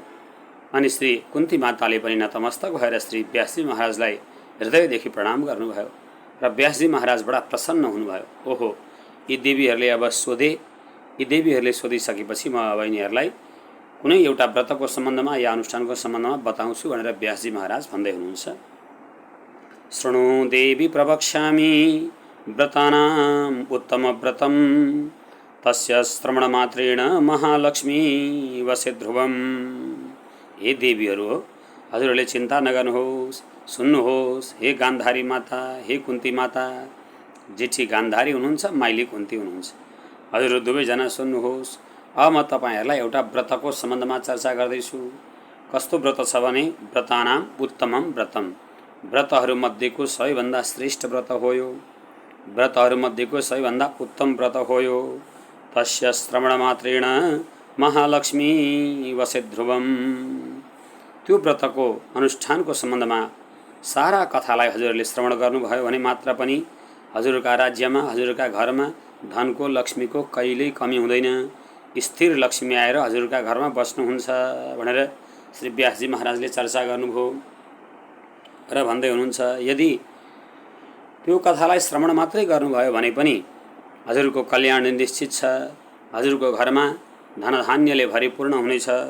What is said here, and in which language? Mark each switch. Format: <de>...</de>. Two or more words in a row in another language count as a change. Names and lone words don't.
<ne>अनि श्री कुन्ती माताले पनि नतमस्तक भएर श्री व्यासजी महाराजलाई हृदयदेखि प्रणाम गर्नुभयो र व्यासजी महाराज बडा प्रसन्न हुनुभयो। ओहो, यी देवीहरूले अब सोधे, यी देवीहरूले सोधिसकेपछि म अब यिनीहरूलाई कुनै एउटा व्रतको सम्बन्धमा या अनुष्ठानको सम्बन्धमा बताउँछु भनेर व्यासजी महाराज भन्दै हुनुहुन्छ।</ne> <sa>शृणु देवी प्रवक्ष्यामि व्रतानाम् उत्तमव्रतं, तस्य श्रवणमात्रेण महालक्ष्मी वसे ध्रुवम्।</sa> <ne>हे देवीहरू हो, हजुरहरूले चिन्ता नगर्नुहोस्, सुन्नुहोस्। हे गान्धारी माता, हे कुन्ती माता, जेठी गान्धारी हुनुहुन्छ, माइली कुन्ती हुनुहुन्छ, हजुरहरू दुवैजना सुन्नुहोस्। अब म तपाईँहरूलाई एउटा व्रतको सम्बन्धमा चर्चा गर्दैछु। कस्तो व्रत छ भने,</ne> <sa>व्रतानाम् उत्तमं व्रतम,</sa> <ne>व्रतहरूमध्येको सबैभन्दा श्रेष्ठ व्रत हो यो, व्रतहरूमध्येको सबैभन्दा उत्तम व्रत हो यो।</ne> <sa>तस्य श्रवणमात्रेण महालक्ष्मी वसे ध्रुवम।</sa> <ne>त्यो व्रतको अनुष्ठानको सम्बन्धमा सारा कथालाई हजुरहरूले श्रवण गर्नुभयो भने मात्र पनि हजुरका राज्यमा, हजुरका घरमा धनको, लक्ष्मीको कहिल्यै कमी हुँदैन। स्थिर लक्ष्मी आएर हजुरका घरमा बस्नुहुन्छ भनेर श्री व्यासजी महाराजले चर्चा गर्नुभयो र भन्दै हुनुहुन्छ, यदि त्यो कथालाई श्रवण मात्रै गर्नुभयो भने पनि हजुरको कल्याण निश्चित छ, हजुरको घरमा धनधान्यले भरिपूर्ण हुनेछ।</ne>